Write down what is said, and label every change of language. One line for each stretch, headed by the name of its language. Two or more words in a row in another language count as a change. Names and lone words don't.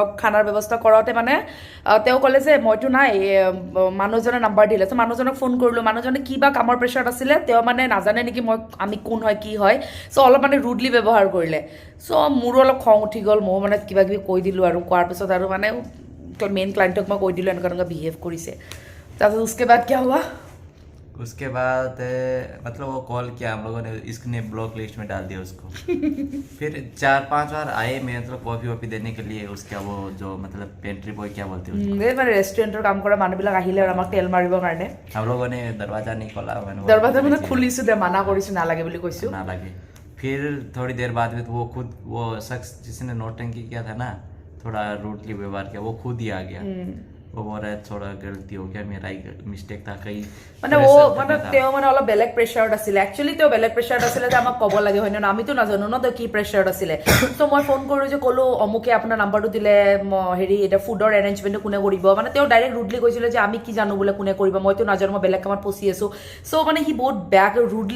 Assamese: খানাৰ ব্যৱস্থা কৰোঁতে মানে তেওঁ ক'লে যে মইতো নাই, মানুহজনে নাম্বাৰ দিলে। চ' মানুহজনক ফোন কৰিলোঁ, মানুহজনে কিবা কামৰ প্ৰেছাৰত আছিলে, তেওঁ মানে নাজানে নেকি আমি কোন হয় কি হয়। চ' অলপ মানে ৰুডলি ব্যৱহাৰ কৰিলে। চ' মোৰো অলপ খং উঠি গ'ল, ময়ো মানে কিবা কিবি কৈ দিলোঁ, আৰু কোৱাৰ পিছত আৰু মানে মেইন ক্লাইণ্টক মই কৈ দিলোঁ এনেকুৱা বিহেভ কৰিছে।
Hindi: তাৰপিছত उसके बाद क्या हुआ? उसके बाद मतलब वो कॉल किया, हम लोगों ने इसने
English: block list
Hindi: में डाल दिया उसको। फिर 4-5 बार आए मैं मतलब कॉफी वॉफी देने के लिए, उसका वो जो मतलब
English: pantry boy
Hindi: क्या बोलते हैं
Assamese: মানে ৰেষ্টুৰেণ্টৰ কাম কৰা মানুহবিলাক আহিলে আৰু আমাক তেল মাৰিবৰ কাৰণে।
Hindi: हम लोगों ने दरवाजा नहीं खोला,
Assamese: দৰৱাজা মানে খুলিছোঁ দে, মানা কৰিছোঁ, নালাগে বুলি কৈছোঁ। না লাগে।
Hindi: फिर थोड़ी देर बाद में तो वो खुद, वो शख्स जिसने नोटंकी किया था ना, थोड़ा रूडली व्यवहार किया, वो खुद ही आ गया। वो बोल रहा है थोड़ा गलती हो गया मेरा ही मिस्टेक था कहीं
Assamese: মানে ও মানে তেওঁ মানে অলপ বেলেগ প্ৰেছাৰত আছিলে একচুৱেলি তেওঁ বেলেগ প্ৰেছাৰত আছিলে যে আমাক ক'ব লাগে হয় নে আমিতো নাজানো ন তেওঁ কি প্ৰেছাৰত আছিলে ত' মই ফোন কৰোঁ যে ক'লো অমুকে আপোনাৰ নাম্বাৰটো দিলে হেৰি এটা ফুডৰ এৰেঞ্জমেণ্টটো কোনে কৰিব মানে তেওঁ ডাইৰেক্ট ৰুডলি কৈছিলে যে আমি কি জানো বোলে কোনে কৰিব মইতো নাজানো মই বেলেগ কামত ফচি আছোঁ চ' মানে সি বহুত বেয়াকৈ ৰুডলি